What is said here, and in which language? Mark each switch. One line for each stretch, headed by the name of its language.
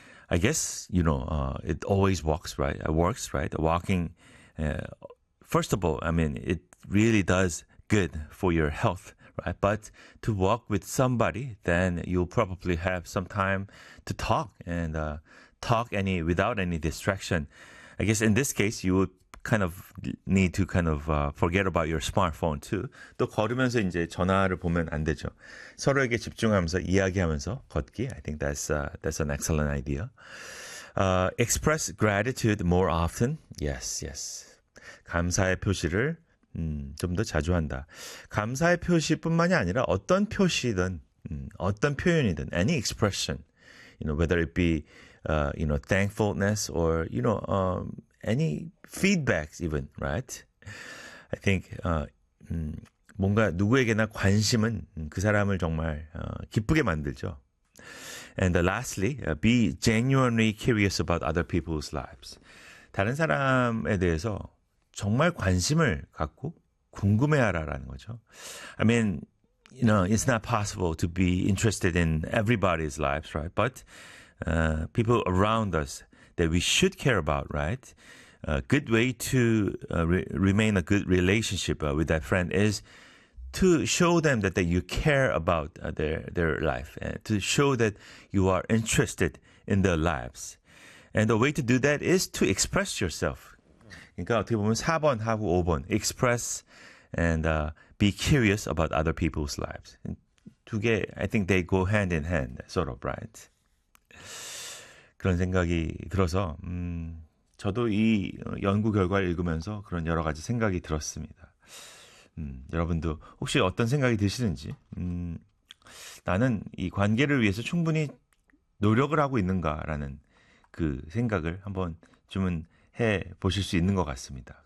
English: I guess, you know, it always works, right? Walking, first of all, I mean, it really does good for your health, right? But to walk with somebody, then you'll probably have some time to talk and without any distraction. I guess in this case, you would kind of need to kind of forget about your smartphone too.
Korean: 또 걸으면서 이제 전화를 보면 안 되죠. 서로에게 집중하면서 이야기하면서 걷기.
English: I think that's an excellent idea. Express gratitude more often. Yes, yes.
Korean: 감사의 표시를 좀 더 자주 한다. 감사의 표시뿐만이 아니라 어떤 표시든 어떤 표현이든
English: any expression, you know, whether it be thankfulness or, you know, any feedbacks even, right? I think
Korean: 뭔가 누구에게나 관심은 그 사람을 정말 기쁘게 만들죠.
English: And lastly, be genuinely curious about other people's lives.
Korean: 다른 사람에 대해서 정말 관심을 갖고 궁금해하라라는 거죠.
English: I mean, you know, it's not possible to be interested in everybody's lives, right? But people around us that we should care about, right? A good way to remain a good relationship with that friend is to show them that you care about their life, and to show that you are interested in their lives. And the way to do that is to express yourself.
Korean: 그러니까 어떻게 보면 4번 하고 5번
English: express and be curious about other people's lives.
Korean: 두 개,
English: I think they go hand in hand, sort of, right?
Korean: 그런 생각이 들어서 저도 이 연구 결과를 읽으면서 그런 여러 가지 생각이 들었습니다. 여러분도 혹시 어떤 생각이 드시는지 나는 이 관계를 위해서 충분히 노력을 하고 있는가라는 그 생각을 한번 주문해 보실 수 있는 것 같습니다.